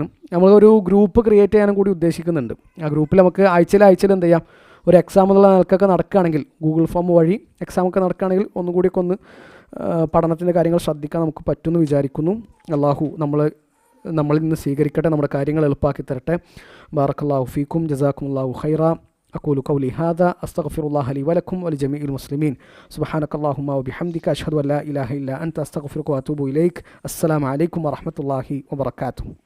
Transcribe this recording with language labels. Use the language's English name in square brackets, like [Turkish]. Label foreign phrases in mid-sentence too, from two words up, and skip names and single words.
[Malayalam] നമ്മളൊരു ഗ്രൂപ്പ് ക്രിയേറ്റ് ചെയ്യാനും കൂടി ഉദ്ദേശിക്കുന്നുണ്ട്. ആ ഗ്രൂപ്പിൽ നമുക്ക് ആഴ്ചയിൽ എന്ത് ചെയ്യാം, ഒരു എക്സാം എന്നുള്ള നിലക്കൊക്കെ നടക്കുകയാണെങ്കിൽ, ഗൂഗിൾ ഫോം വഴി എക്സാമൊക്കെ നടക്കുകയാണെങ്കിൽ ഒന്നുകൂടിയൊക്കെ ഒന്ന് പഠനത്തിൻ്റെ കാര്യങ്ങൾ ശ്രദ്ധിക്കാൻ നമുക്ക് പറ്റുമെന്ന് വിചാരിക്കുന്നു. അള്ളാഹു നമ്മളിൽ നിന്ന് സ്വീകരിക്കട്ടെ, നമ്മുടെ കാര്യങ്ങൾ എളുപ്പമാക്കി തരട്ടെ. [Arabic] بارك الله فيكم جزاكم الله خيرا. أقول قولي هذا أستغفر الله لي ولكم ولجميع المسلمين. سبحانك اللهم وبحمدك أشهد أن لا إله إلا أنت أستغفرك وأتوب إليك. السلام عليكم ورحمة الله وبركاته.